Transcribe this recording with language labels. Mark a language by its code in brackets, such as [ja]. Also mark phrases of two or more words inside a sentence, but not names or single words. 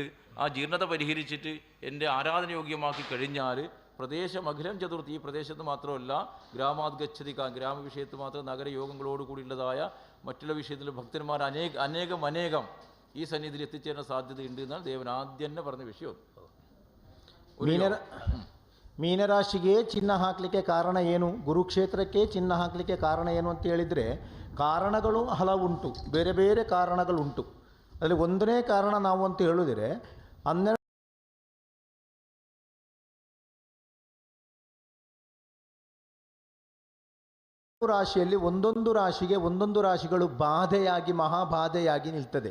[ml] ആ ജീർണത പരിഹരിച്ചിട്ട് എൻ്റെ ആരാധനയോഗ്യമാക്കി കഴിഞ്ഞാൽ പ്രദേശം അഖിലം ചതുർത്ഥി, ഈ പ്രദേശത്ത് മാത്രമല്ല ഗ്രാമാദ്ഗച്ഛതിക, ഗ്രാമവിഷയത്ത് മാത്രം നഗരയോഗങ്ങളോടുകൂടിയുള്ളതായ മറ്റുള്ള വിഷയത്തിൽ ഭക്തന്മാർ അനേകം ഈ സന്നിധിയിൽ എത്തിച്ചേരാൻ സാധ്യതയുണ്ട് എന്നാണ് ദേവൻ ആദ്യം തന്നെ പറഞ്ഞ വിഷയം. [kn] ಮೀನರಾಶಿಗೆ ಚಿನ್ನ ಹಾಕಲಿಕ್ಕೆ ಕಾರಣ ಏನು, ಗುರುಕ್ಷೇತ್ರಕ್ಕೆ ಚಿನ್ನ ಹಾಕಲಿಕ್ಕೆ ಕಾರಣ ಏನು ಅಂತ ಹೇಳಿದರೆ, ಕಾರಣಗಳು ಹಲವುಂಟು, ಬೇರೆ ಬೇರೆ ಕಾರಣಗಳುಂಟು. ಅದರಲ್ಲಿ ಒಂದನೇ ಕಾರಣ ನಾವು ಅಂತ ಹೇಳಿದರೆ, 12 ರಾಶಿಯಲ್ಲಿ ಒಂದೊಂದು ರಾಶಿಗಳು ಬಾಧೆಯಾಗಿ ಮಹಾಬಾಧೆಯಾಗಿ ನಿಲ್ತದೆ.